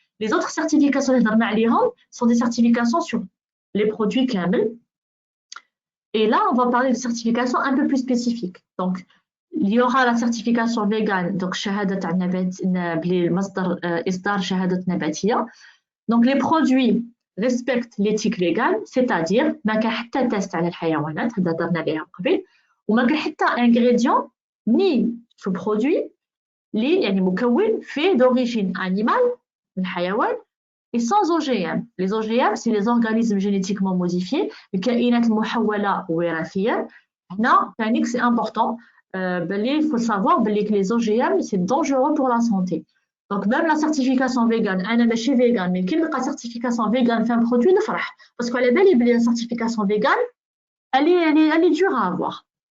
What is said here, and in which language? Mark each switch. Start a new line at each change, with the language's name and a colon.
French: Les autres certifications sont des certifications sur les produits
Arabic: كامل.
French: Et là, on va parler de certifications un peu plus spécifiques. Donc, il y aura la certification vegan, donc
Arabic: شهادة بمصدر إصدار شهادة نباتية.
French: Donc, les produits respectent l'éthique végane, c'est-à-dire
Arabic: ما كاين حتى تيست على الحيوانات، هذا درنا عليها قبل، وما كاين حتى
French: ingrédient ni ce produit
Arabic: اللي يعني مكون
French: fait d'origine animale
Arabic: من حيوان
French: et sans OGM. Les OGM, c'est les organismes génétiquement modifiés,
Arabic: الكائنات المحولة وراثيا. هنا ثاني
French: c'est important, il faut savoir que les OGM c'est dangereux pour la santé. Donc même la certification vegan,
Arabic: أنا ماشي
French: vegan, mais
Arabic: كي نلقى
French: certification vegan في un produit
Arabic: نفرح
French: parce qu'elle est belle et la certification vegan, elle est dure à avoir.